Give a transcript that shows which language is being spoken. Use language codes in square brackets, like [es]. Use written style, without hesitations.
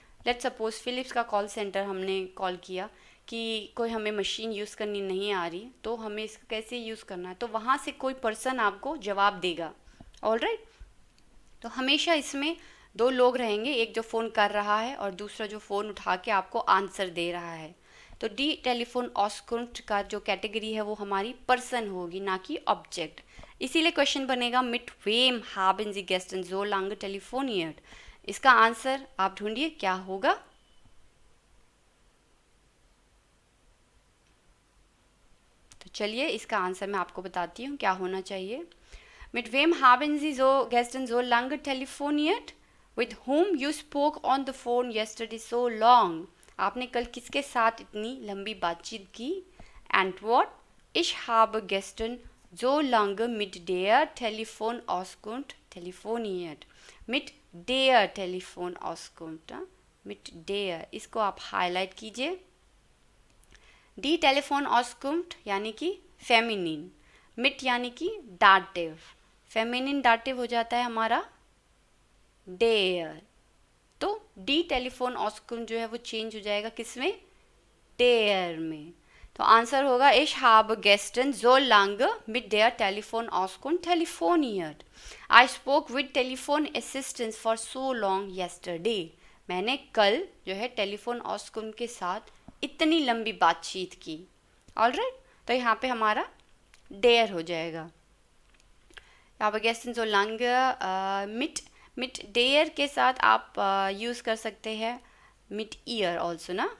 [hi] Let's suppose Philips का call centre हमने call किया कि कोई हमें मशीन यूज़ करनी नहीं आ रही, तो हमें इसका कैसे यूज़ करना है, तो वहाँ से कोई पर्सन आपको जवाब देगा, ऑलराइट। तो हमेशा इसमें दो लोग रहेंगे, एक जो फ़ोन कर रहा है और दूसरा जो फ़ोन उठा के आपको आंसर दे रहा है। तो डी टेलीफोन ऑस्कुंट का जो कैटेगरी है वो हमारी पर्सन होगी, ना कि ऑब्जेक्ट। इसीलिए क्वेश्चन बनेगा [de] मिट वेम haben Sie gestern so lange telefoniert। [hi] इसका आंसर आप ढूंढिए क्या होगा। तो चलिए इसका आंसर मैं आपको बताती हूँ क्या होना चाहिए। [de] Mit wem haben Sie gestern so lange telefoniert? [en] With whom you spoke on the phone yesterday so long? [hi] आपने कल किसके साथ इतनी लंबी बातचीत की? [de] Antwort: Ich habe gestern so lange mit der Telefonauskunft telefoniert। Mit der Telefonauskunft, mit der, [hi] इसको आप हाईलाइट कीजिए। डी टेलीफोन ऑस्कुंट यानी कि फेमिनिन, मिट यानी कि डाटिव, फेमिनिन डाटिव हो जाता है हमारा डेयर। तो डी टेलीफोन ऑस्कुंट जो है वो चेंज हो जाएगा किसमें? डेयर में। तो आंसर होगा [de] ich habe gestern so lange mit der Telefonauskunft telefoniert। [en] I spoke with telephone assistants for so long yesterday। [hi] मैंने कल जो है टेलीफोन ऑस्कुंट के साथ इतनी लंबी बातचीत की। ऑलराइट, तो यहाँ पे हमारा डेयर हो जाएगा। यहाँ पर [de] gestern so lange [hi] मिट डेयर के साथ आप यूज़ कर सकते हैं मिट ईयर ऑल्सो ना।